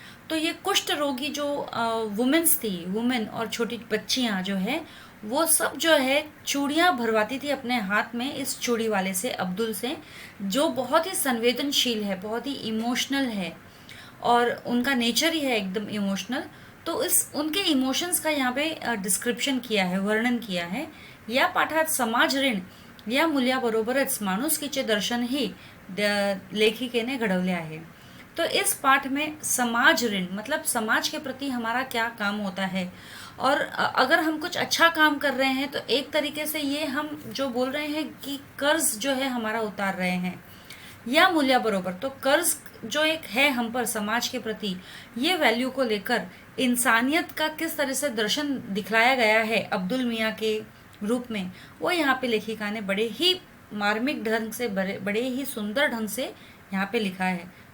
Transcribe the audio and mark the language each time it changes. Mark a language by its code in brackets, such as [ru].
[hi] तो ये कुष्ठ रोगी जो वुमेन्स थी, वुमेन और छोटी बच्चियाँ जो है, वो सब जो है चूड़ियाँ भरवाती थी अपने हाथ में इस चूड़ी वाले से, अब्दुल से, जो बहुत ही संवेदनशील है, बहुत ही इमोशनल है, और उनका नेचर ही है एकदम इमोशनल। तो इस उनके इमोशंस का यहाँ पे डिस्क्रिप्शन किया है, वर्णन किया है। [mr] या पाठात समाज ऋण या मूल्याबरोबरच माणुसकीचे दर्शन ही लेखिकेने घडवले आहे। [hi] तो इस पाठ में समाज ऋण मतलब समाज के प्रति हमारा क्या काम होता है, और अगर हम कुछ अच्छा काम कर रहे हैं तो एक तरीके से ये हम जो बोल रहे हैं कि कर्ज जो है हमारा उतार रहे हैं। [mr] या मूल्य बरोबर, [hi] तो कर्ज जो एक है हम पर समाज के प्रति, ये वैल्यू को लेकर इंसानियत का किस तरह से दर्शन दिखलाया गया है अब्दुल मियाँ के रूप में, वो यहाँ पे लेखिका ने बड़े ही मार्मिक ढंग से, बड़े ही सुंदर ढंग से यहाँ पे लिखा है।